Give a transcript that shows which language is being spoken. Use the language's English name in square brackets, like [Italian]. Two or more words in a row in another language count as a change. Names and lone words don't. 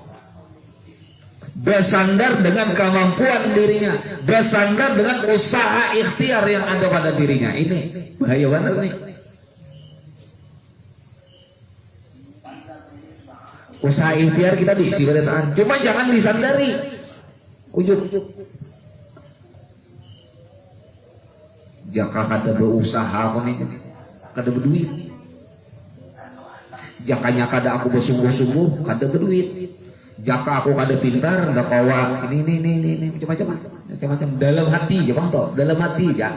[Indonesian] Bersandar dengan kemampuan dirinya, bersandar dengan usaha ikhtiar yang ada pada dirinya. Ini bahaya banget nih. Usaha ikhtiar kita diisi pada tahan, cuma jangan disandari ujub. [Banjar] Jaka kada berusaha kau nih, kada berduit. Jakanya kada aku bersungguh-sungguh, kada berduit. Jaka aku kada pintar, ndak kawa ini macam-macam dalam hati, ya bang toh, dalam hati ya.